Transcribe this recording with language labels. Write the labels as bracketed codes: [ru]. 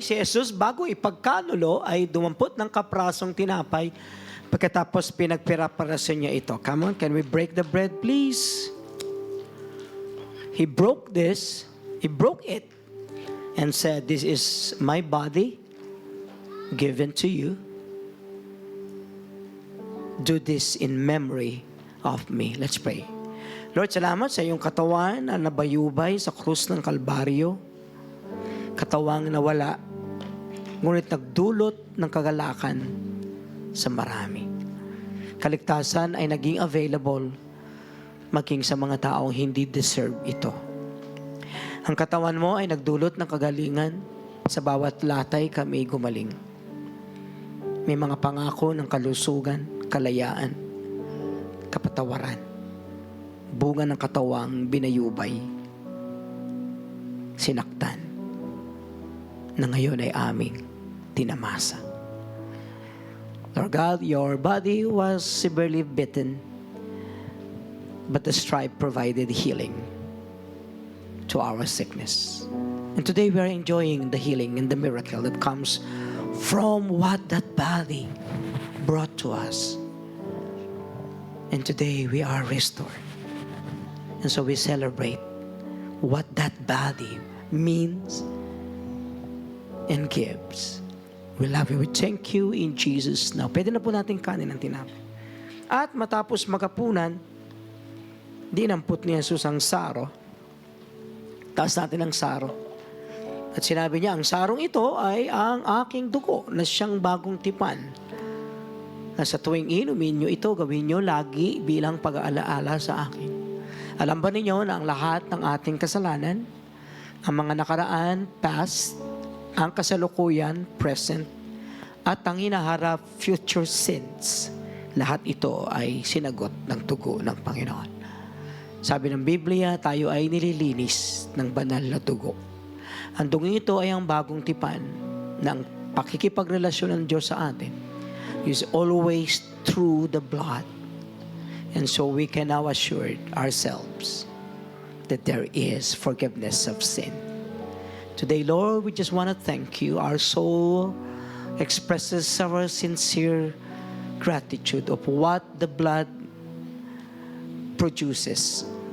[tl] Si Jesus, bago ipagkanulo, ay dumampot ng kaprasong tinapay. Pagkatapos pinagpiraparasyon niya ito. [en] Come on, can we break the bread, please? He broke this. He broke it and said, "This is my body given to you. Do this in memory of me." Let's pray. [tl] Lord, salamat sa iyong katawan na nabayubay sa krus ng Kalbaryo. Katawang nawala, ngunit nagdulot ng kagalakan sa marami. Kaligtasan ay naging available maging sa mga taong hindi deserve ito. Ang katawan mo ay nagdulot ng kagalingan. Sa bawat latay kami gumaling. May mga pangako ng kalusugan, kalayaan, kapatawaran. Bunga ng katawang binayubay, sinaktan, na ngayon ay aming tinamasa. [en] Lord God, your body was severely bitten, but the stripe provided healing to our sickness. And today we are enjoying the healing and the miracle that comes from what that body brought to us. And today we are restored. And so we celebrate what that body means and gives. We love you. We thank you in Jesus now. [tl] Pwede na po natin kanin ang tinapay. At matapos magapunan, dinampot ni Jesus ang saro. Taas natin ang saro. At sinabi niya, ang sarong ito ay ang aking dugo na siyang bagong tipan. Na sa tuwing inumin nyo ito, gawin nyo lagi bilang pag-aalaala sa akin. Alam ba ninyo na ang lahat ng ating kasalanan, ang mga nakaraan, past, ang kasalukuyan, present, at ang hinaharap, future sins, lahat ito ay sinagot ng dugo ng Panginoon. Sabi ng Biblia, tayo ay nililinis ng banal na dugo. Ang dugong ito ay ang bagong tipan ng pakikipagrelasyon ng Diyos sa atin. [en] Is always through the blood. And so we can now assure ourselves that there is forgiveness of sin. Today, Lord, we just want to thank you. Our soul expresses our sincere gratitude of what the blood produces.